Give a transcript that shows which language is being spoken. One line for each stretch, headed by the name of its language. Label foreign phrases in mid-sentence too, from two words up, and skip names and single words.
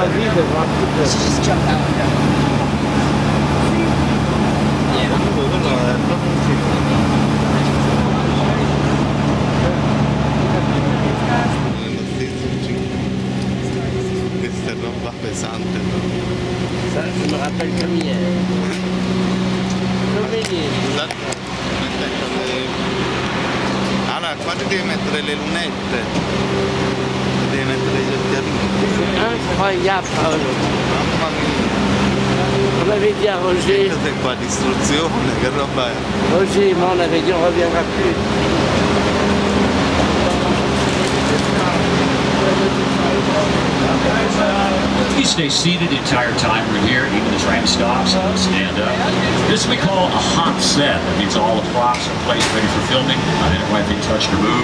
Italian: Questa è roba pesante.
French: Mi rappelle comme hier.
Italian: Non vedi? Allora, qua ti devi mettere le lunette, devi mettere gli occhialini.
French: Incroyable, Paolo.
Italian: Mamma mia.
French: On avait dit à Roger.
Italian: Questa è qua distruzione, che roba è?
French: Roger, moi on avait dit on reviendra plus.
English: You stay seated the entire time we're here, even the tram stops, stand up. This we call a hot set. That means all the props are placed ready for filming. Not anything touched or moved.